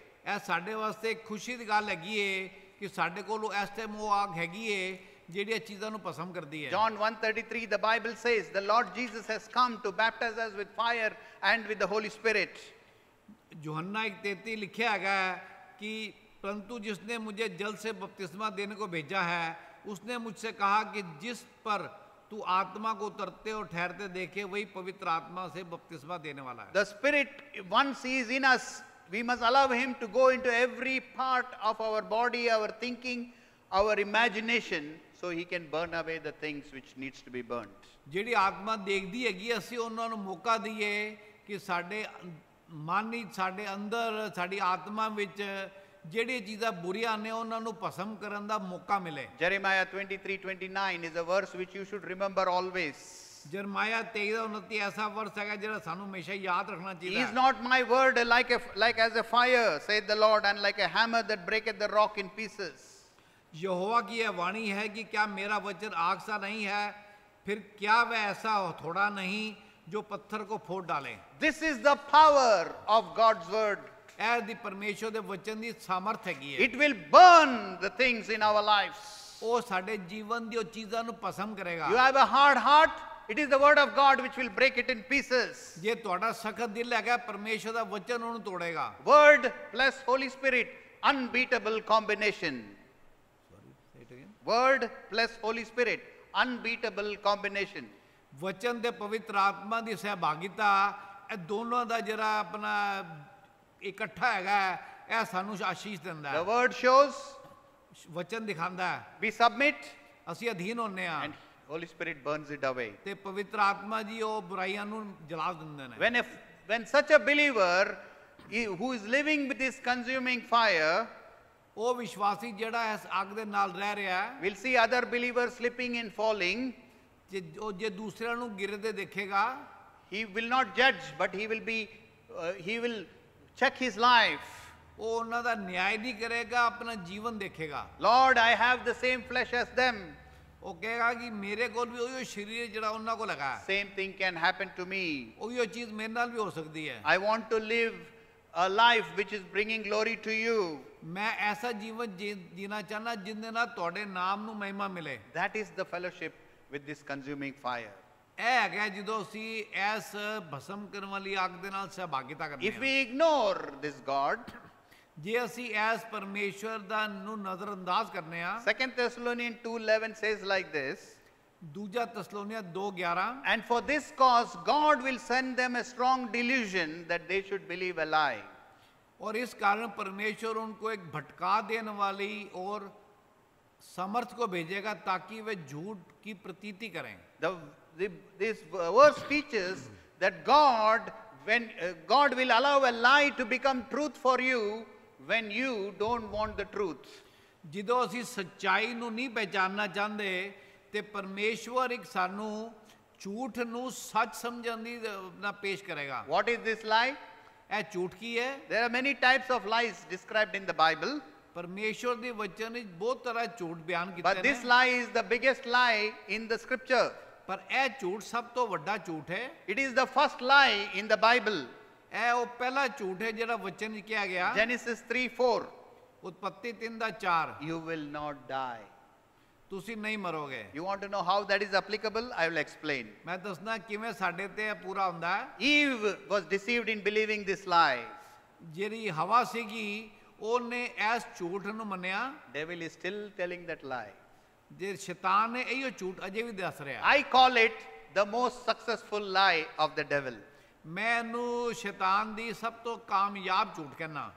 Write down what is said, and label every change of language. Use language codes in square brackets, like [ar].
[pa] ਇਹ ਸਾਡੇ ਵਾਸਤੇ ਇੱਕ ਖੁਸ਼ੀ ਦੀ ਗੱਲ ਹੈਗੀ ਹੈ ਕਿ ਸਾਡੇ ਕੋਲ ਇਸ ਟਾਈਮ ਉਹ ਆਗ ਹੈਗੀ ਹੈ ਜਿਹੜੀਆਂ ਚੀਜ਼ਾਂ ਨੂੰ ਭਸਮ ਕਰਦੀ ਹੈ। [en] John 1:33, the Bible says, the Lord Jesus has come to baptize us with fire and with the Holy Spirit. [hi] यूहन्ना 1:33 लिखा है कि परंतु जिसने मुझे जल से बपतिस्मा देने को भेजा है उसने मुझसे कहा कि जिस पर तू आत्मा को उतरते और ठहरते देखे वही पवित्र आत्मा से बपतिस्मा देने वाला है। [en] The Spirit, once He is in us, we must allow Him to go into every part of our body, our thinking, our imagination, so He can burn away the things which needs to be burnt. [pa] ਜਿਹੜੀ ਆਤਮਾ ਦੇਖਦੀ ਹੈਗੀ ਅਸੀਂ ਉਹਨਾਂ ਨੂੰ ਮੌਕਾ ਦਈਏ ਕਿ ਸਾਡੇ ਮਨ ਵਿੱਚ ਸਾਡੇ ਅੰਦਰ ਸਾਡੀ ਆਤਮਾ ਵਿੱਚ ਜਿਹੜੀਆਂ ਚੀਜ਼ਾਂ ਬੁਰੀਆਂ ਨੇ ਉਹਨਾਂ ਨੂੰ ਭਸਮ ਕਰਨ ਦਾ ਮੌਕਾ ਮਿਲੇ। [en] Jeremiah 23:29 is a verse which you should remember always. [pa] ਜਰਮਾਇਆ 23:29 ਐਸਾ ਵਰਸ ਹੈਗਾ ਜਿਹੜਾ ਸਾਨੂੰ ਹਮੇਸ਼ਾ ਯਾਦ ਰੱਖਣਾ ਚਾਹੀਦਾ [en] Is [pa] ਹੈ। [en] not my word like as a fire, saith the Lord, and like a hammer that breaketh the rock in pieces. [hi] यहोवा की यह वाणी है कि क्या मेरा वचन आग सा नहीं है, फिर क्या वह ऐसा थोड़ा नहीं जो पत्थर को फोड़ डाले। [en] This is the power of God's word. [pa] ऐ दी परमेश्वर दे वचन दी सामर्थ हैगी है। [en] It will burn the things in our lives. [pa] ਉਹ ਸਾਡੇ ਜੀਵਨ ਦੀ ਉਹ ਚੀਜ਼ਾਂ ਨੂੰ ਭਸਮ ਕਰੇਗਾ। [en] You have a hard heart, it is the word of God which will break it in pieces. [pa] ਜੇ ਤੁਹਾਡਾ ਸਖਤ ਦਿਲ ਹੈਗਾ ਪਰਮੇਸ਼ਰ ਦਾ ਵਚਨ ਉਹਨੂੰ ਤੋੜੇਗਾ। [en] Word plus Holy Spirit, unbeatable combination. Say it again. Word plus Holy Spirit, unbeatable combination. [pa] ਵਚਨ ਤੇ ਪਵਿੱਤਰ ਆਤਮਾ ਦੀ ਸਹਿਭਾਗਿਤਾ ਇਹ ਦੋਨੋਂ ਦਾ ਜਿਹੜਾ ਆਪਣਾ ਇਕੱਠਾ ਹੈਗਾ ਇਹ ਸਾਨੂੰ ਆਸ਼ੀਸ਼ ਦਿੰਦਾ [en] The [pa] ਹੈ। [en] word shows, [pa] ਵਚਨ ਦਿਖਾਉਂਦਾ ਹੈ [en] we submit, [pa] ਅਸੀਂ ਅਧੀਨ ਹੁੰਨੇ ਆ [en] and Holy Spirit burns it away. [pa] ਤੇ ਪਵਿੱਤਰ ਆਤਮਾ ਜੀ ਉਹ ਬੁਰਾਈਆਂ ਨੂੰ ਜਲਾ ਦਿੰਦੇ ਨੇ। [en] When such a believer who is living with this consuming fire [pa] ਉਹ ਵਿਸ਼ਵਾਸੀ ਜਿਹੜਾ ਇਸ ਅੱਗ ਦੇ ਨਾਲ ਰਹਿ ਰਿਹਾ ਹੈ [en] will see other believers slipping and falling, [pa] ਜੇ ਦੂਸਰਿਆਂ ਨੂੰ ਗਿਰਦੇ ਦੇਖੇਗਾ [en] he will not judge, but he will check his life. [pa] ਉਹ ਉਹਨਾਂ ਦਾ ਨਿਆਂ ਨਹੀਂ ਕਰੇਗਾ, ਆਪਣਾ ਜੀਵਨ ਦੇਖੇਗਾ। [en] Lord, I have the same flesh as them. [pa] ਉਹ ਕਹੇਗਾ ਕਿ ਮੇਰੇ ਕੋਲ ਵੀ ਉਹੀ ਸਰੀਰ ਜਿਹੜਾ ਉਹਨਾਂ ਕੋਲ ਹੈਗਾ, [en] Same thing can happen to me. [pa] ਉਹੀ ਚੀਜ਼ ਮੇਰੇ ਨਾਲ ਵੀ ਹੋ ਸਕਦੀ ਹੈ। [en] I want to live a life which is bringing glory to you. [pa] ਮੈਂ ਐਸਾ ਜੀਵਨ ਜੀਣਾ ਚਾਹਨਾ ਜਿੰਦੇ ਨਾਲ ਤੁਹਾਡੇ ਨਾਮ ਨੂੰ ਮਹਿਮਾ ਮਿਲੇ। [en] That is the fellowship with this consuming fire. [pa] ਇਹ ਹੈਗਾ ਜਦੋਂ ਅਸੀਂ ਇਸ ਭਸਮ ਕਰਨ ਵਾਲੀ ਅੱਗ ਦੇ ਨਾਲ ਸਹਿਭਾਗਿਤਾ ਕਰਦੇ [en] If [pa] ਹਾਂ। [en] we ignore this God, [pa] ਜੇ ਅਸੀਂ ਇਸ ਪਰਮੇਸ਼ਵਰ ਦਾ ਨੂੰ ਨਜ਼ਰਅੰਦਾਜ਼ ਕਰਨੇ ਆ। [en] 2 Thessalonians 2:11 says like this, [pa] ਦੂਜਾ ਤਸਲੋਨੀਆ 2:11 [en] and for this cause God will send them a strong delusion that they should believe a lie. [hi] और इस कारण परमेश्वर उनको एक भटका देने वाली और समर्थ को भेजेगा ताकि वे झूठ की प्रतीति करें। [en] This verse teaches that God when God will allow a lie to become truth for you when you don't want the truth. [pa] ਜਦੋਂ ਅਸੀਂ ਸੱਚਾਈ ਨੂੰ ਨਹੀਂ ਪਹਿਚਾਨਣਾ ਚਾਹੁੰਦੇ ਤੇ ਪਰਮੇਸ਼ਵਰ ਇੱਕ ਸਾਨੂੰ ਝੂਠ ਨੂੰ ਸੱਚ ਸਮਝਣ ਦੀ ਨਾ ਪੇਸ਼ ਕਰੇਗਾ। [en] What is this lie? [pa] ਇਹ ਝੂਠ ਕੀ ਹੈ? [en] There are many types of lies described in the Bible, [pa] ਪਰਮੇਸ਼ਵਰ ਦੇ ਵਚਨ ਵਿੱਚ ਬਹੁਤ ਤਰ੍ਹਾਂ ਝੂਠ ਬਿਆਨ ਕੀਤੇ [en] but [pa] ਨੇ, [en] this lie is the biggest lie in the scripture. [pa] ਪਰ ਇਹ ਝੂਠ ਸਭ ਤੋਂ ਵੱਡਾ ਝੂਠ ਹੈ। [en] It is the first lie in the Bible. [pa] ਇਹ ਉਹ ਪਹਿਲਾ ਝੂਠ ਹੈ ਜਿਹੜਾ ਵਚਨ ਵਿੱਚ ਕਿਹਾ ਗਿਆ। [en] Genesis 3:4. [pa] ਉਤਪੱਤੀ 3:4 [en] You will not die. [pa] ਤੁਸੀਂ ਨਹੀਂ ਮਰੋਗੇ। [en] You want to know how that is applicable? I will explain. [pa] ਮੈਂ ਦੱਸਣਾ ਕਿਵੇਂ ਸਾਡੇ ਤੇ ਇਹ ਪੂਰਾ ਹੁੰਦਾ ਹੈ। [en] Eve was deceived in believing this lie. [pa] ਜਿਹੜੀ ਹਵਾ ਸੀਗੀ ਉਹਨੇ ਇਸ ਝੂਠ ਨੂੰ ਮੰਨਿਆ। [en] Devil is still telling that lie. [pa] ਜੇ ਸ਼ੈਤਾਨ ਨੇ ਇਹੋ ਝੂਠ ਅਜੇ ਵੀ ਦੱਸ ਰਿਹਾ। [en] I call it the most successful lie of the devil. [pa] ਮੈਂ ਇਹਨੂੰ ਸ਼ੈਤਾਨ ਦੀ ਸਭ ਤੋਂ ਕਾਮਯਾਬ ਝੂਠ ਕਹਿੰਦਾ।